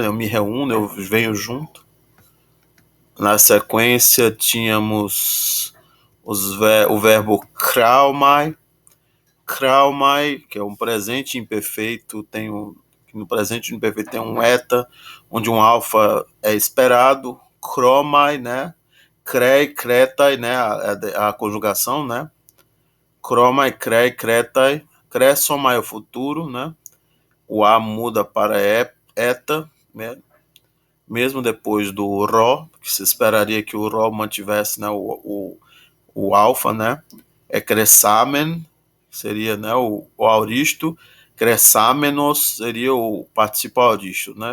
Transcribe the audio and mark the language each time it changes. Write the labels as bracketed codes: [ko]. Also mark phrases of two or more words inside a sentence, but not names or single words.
[pt] Eu me reúno, eu venho junto. Na sequência tínhamos o verbo kraumai, que é um presente imperfeito, no presente imperfeito tem um eta, onde um alfa é esperado, chromai, né? [el] χρῇ, χρῆται, [pt] né? A conjugação, né? [el] χρῶμαι, χρῇ, χρῆται, χρήσομαι [pt] é o futuro, né? O a muda para eta, né? Mesmo depois do rho, que se esperaria que o rho mantivesse, né, o alfa, né? É cressamen, seria, né, o auristo, cressamenos seria o participo auristo, né?